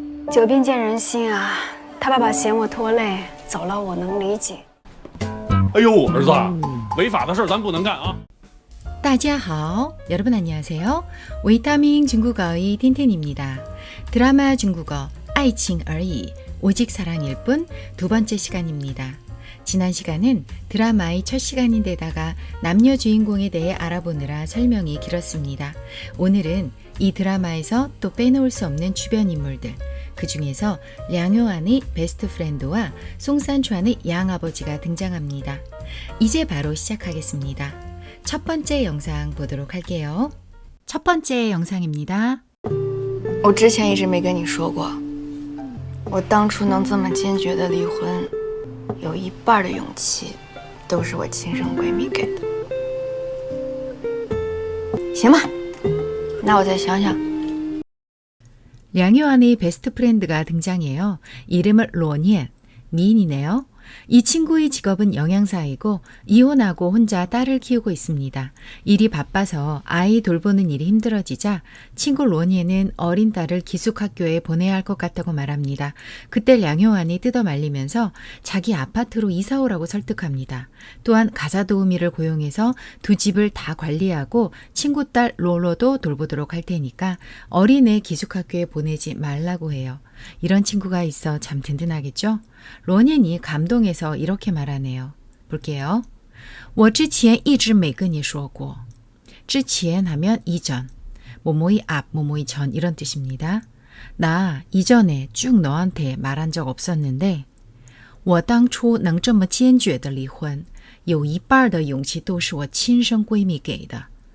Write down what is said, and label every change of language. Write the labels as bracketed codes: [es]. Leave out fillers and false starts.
[zh] 久病见人心啊，他爸爸嫌我拖累，走了我能理解。哎呦，儿子，违法的事咱不能干啊！大家好, [ko] 여러분 안녕하세요. 위타민 중국어의 틴틴입니다. 드라마 중국어 [zh] 爱情而已, [ko] 오직 사랑일 뿐 두 번째 시간입니다. 지난 시간은 드라마의 첫 시간인데다가 남녀 주인공에 대해 알아보느라 설명이 길었습니다. 오늘은 이 드라마에서 또 빼놓을 수 없는 주변 인물들, 그 중에서 량효안의 베스트 프렌드와 송산추안의 양아버지가 등장합니다. 이제 바로 시작하겠습니다. 첫 번째 영상 보도록 할게요. 첫 번째 영상입니다. [zh] 我之前一直没跟你说过，我当初能这么坚决的离婚，有一半的勇气都是我亲生闺蜜给的。行吧，那我再想想。 [ko] 량효안의 베스트 프렌드가 등장해요. 이름은 로니엔, 미인이네요. 이 친구의 직업은 영양사이고 이혼하고 혼자 딸을 키우고 있습니다. 일이 바빠서 아이 돌보는 일이 힘들어지자 친구 로니에는 어린 딸을 기숙학교에 보내야 할 것 같다고 말합니다. 그때 량효안이 뜯어 말리면서 자기 아파트로 이사 오라고 설득합니다. 또한 가사도우미를 고용해서 두 집을 다 관리하고 친구 딸 로로도 돌보도록 할 테니까 어린애 기숙학교에 보내지 말라고 해요. 이런 친구가 있어 참 든든하겠죠? 로니엔이 감동해서 이렇게 말하네요. 볼게요. [zh] 我之前一直没跟你说过. [ko] 之前 하면 이전, 뭐뭐이 앞, 뭐뭐이 전 이런 뜻입니다. 나 이전에 쭉 너한테 말한 적 없었는데 [zh] 我当初能这么坚决的离婚有一半的勇气都是我亲生闺蜜给的.